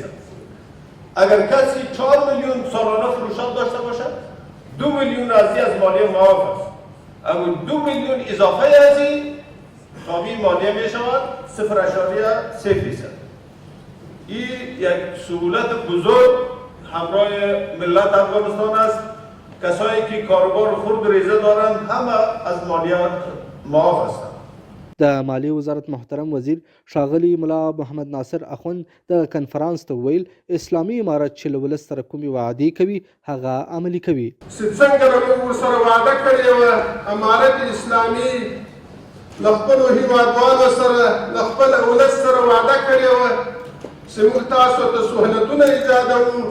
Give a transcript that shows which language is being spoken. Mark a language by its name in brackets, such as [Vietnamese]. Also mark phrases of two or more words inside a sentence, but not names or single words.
[Persian] اگر کسی 4 میلیون سالانه فروشات داشته باشد 2 میلیون از مالیه معاف است، اما 2 میلیون اضافه از این تابع مالیه می شود 0.3%. این یک سهولت بزرگ همراه ملت افغانستان است. کسایی که کاروبار خرد ریزه دارند همه از مالیه معاف هستند. [Pashto] د مالیې وزارت محترم وزیر ښاغلي ملا محمد ناصر اخوند د کنفرانس ته ویل اسلامي امارت چې له ولس سره کومې وعدې کوي هغه عملي کوي. څنګه موږ ورسره وعده کړې وه امارت اسلامي له خپلو هېوادوالو سره له خپل ولس سره وعده کړې وه چې موږ تاسو ته سهولتونه ایجادوو.